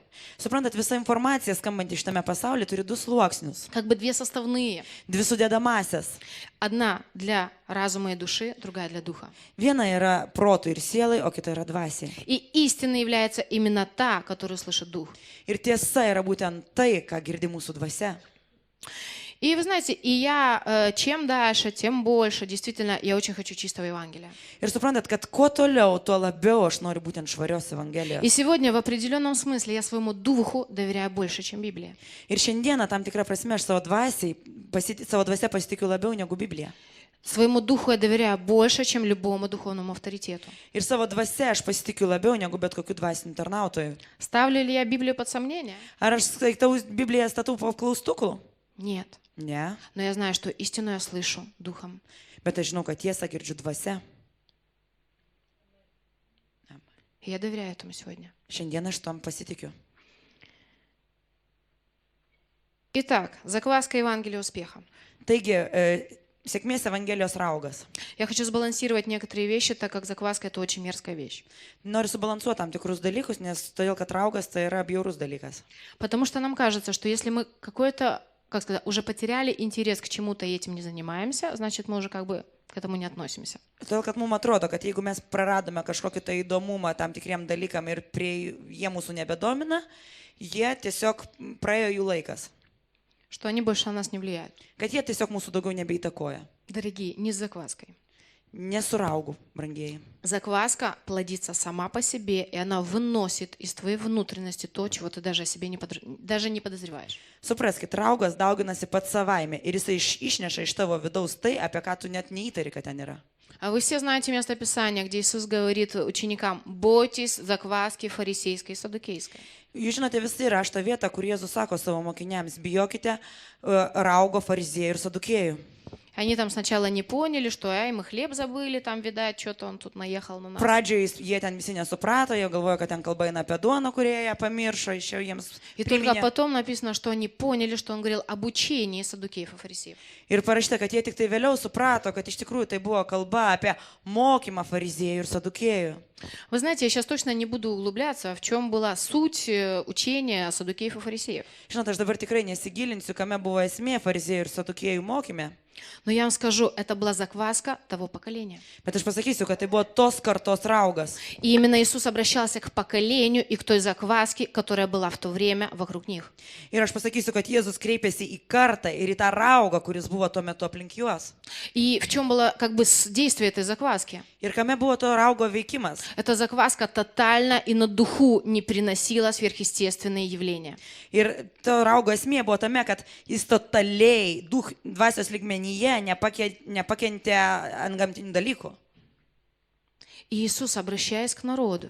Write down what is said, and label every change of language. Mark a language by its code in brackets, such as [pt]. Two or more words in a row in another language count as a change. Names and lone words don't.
[lt] Suprantat, visa informacija skambanti šitame pasaulyje turi du sluoksnius, [ru] как бы две составные. [lt] dvi sudėdamasias. [ru] Одна для разума и души, другая для духа. [lt] Viena yra protui ir sielai, o kita yra dvasiai. [ru] И истина является именно та, которую слышит дух. [lt] Ir tiesa yra būtent tai, ką girdi mūsų dvasia. [ru] И вы знаете, и я чем дальше, тем больше, действительно, я очень хочу чистого Евангелия. [lt] Ir suprantat, kad kuo toliau, tuo labiau aš noriu būtent švarios Evangelijos. [ru] И сегодня в определенном смысле я своему духу доверяю больше, чем Библии. [lt] Ir šiandieną tam tikrą prasme aš savo dvasia pasitikiu labiau negu Biblija. [ru] Своему духу я доверяю больше, чем любому духовному авторитету. [lt] Ir savo dvasia aš pasitikiu labiau negu bet kokiu dvasiniu tarnautoju. [ru] Ставлю ли я Библию под сомнение? [lt] Ar aš skaitau Bibliją statau po klaustuku? [ru] Нет. [lt] Ne. [ru] Но я знаю, что истину я слышу духом. [lt] Bet aš žinau, kad tiesą girdžiu dvasia. [ru] И я доверяю этому сегодня. [lt] Šiandien aš tom pasitikiu. [ru] Итак, закваска Евангелия успеха. [lt] Taigi, sėkmės Evangelijos raugas. [ru] Я хочу сбалансировать некоторые вещи, так как закваска — это очень мерзкая вещь. [lt] Noriu subalansuoti tam tikrus dalykus, nes todėl, kad raugas tai yra bjaurus dalykas. [ru] Потому что нам кажется, что если мы какой-то, как сказать, уже потеряли интерес к чему-то и этим не занимаемся, значит, мы уже как бы к этому не относимся. [lt] Todėl, kad mums atrodo, kad jeigu mes praradome kažkokį tai įdomumą tam tikriem dalykam ir jie mūsų nebedomina, jie tiesiog praėjo jų laikas. [ru] Что они больше на нас не влияют. [lt] Kad jie tiesiog mūsų daugiau nebeįtakoja. [ru] Дорогие, не с закваской. [lt] Nesuraugų, brangieji. [ru] Закваска плодится сама по себе, и она выносит из твоей внутренности то, чего ты даже о себе даже не подозреваешь. [lt] Supraskit, raugas dauginasi pats savaime ir jisai išneša iš tavo vidaus tai, apie ką tu net neįtari, kad ten yra. [ru] А вы все знаете место Писания, где Иисус говорит ученикам: «Бойтесь закваски фарисейской и садукейской». [lt] Jūs žinote visi rašto vietą, kur Jėzus sako savo mokiniams: bijokite raugo fariziejų ir sadukėjų. [ru] Они там сначала не поняли, что мы хлеб забыли, там, видать, что-то он тут наехал на нас. [lt] Pradžioje jie ten visi nesuprato, jie galvojo, kad ten kalba eina apie duoną, kurią jie pamiršo, išėjo jiems [ru] И только [lt] priminė. [ru] потом написано, что они поняли, что он говорил об учении саддукеев и фарисеев. [lt] Ir parašyta, kad jie tik tai vėliau suprato, kad iš tikrųjų tai buvo kalba apie mokymą fariziejų ir sadukėjų. [ru] Вы знаете, я сейчас точно не буду углубляться, в чем была суть учения саддукеев и фарисеев. [lt] Žinot, aš dabar tikrai nesigilinsiu, kame buvo esmė fariziejų ir sadukėjų mokyme, [ru] Но я вам скажу, это была закваска того поколения. [lt] bet aš pasakysiu, kad tai buvo tos kartos raugas. [ru] И именно Иисус обращался к поколению и к той закваске, которая была в то время вокруг них. [lt] Ir aš pasakysiu, kad Jėzus kreipėsi į kartą ir į tą raugą, kuris buvo tuo metu aplink juos. [ru] И в чем было как бы действие этой закваски? [lt] Ir kame buvo to raugo veikimas. [ru] Эта закваска тотально и на духу не приносила сверхъестественные явления. [lt] Ir to raugo esmė buvo tame, kad jis totaliai dvasios lygmenyje nepakentė antgamtinių dalykų. [ru] И Иисус, обращаясь к народу,